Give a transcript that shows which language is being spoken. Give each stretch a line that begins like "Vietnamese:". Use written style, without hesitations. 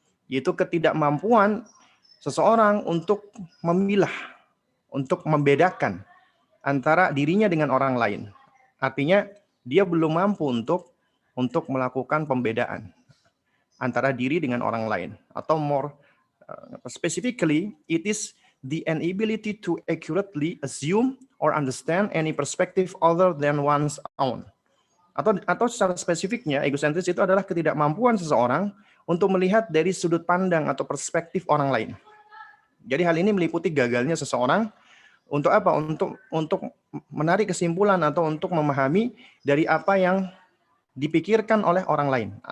Indonesian: Yaitu ketidakmampuan seseorang untuk memilah, untuk membedakan antara dirinya dengan orang lain. Artinya dia belum mampu untuk melakukan pembedaan antara diri dengan orang lain. Atau
English: more specifically, it is the inability to accurately assume or understand any perspective other than one's own.
Indonesian: Atau secara spesifiknya, egosentris itu adalah ketidakmampuan seseorang untuk melihat dari sudut pandang atau perspektif orang lain. Jadi hal ini meliputi gagalnya seseorang untuk apa? Untuk menarik kesimpulan atau untuk memahami dari apa yang dipikirkan oleh orang lain.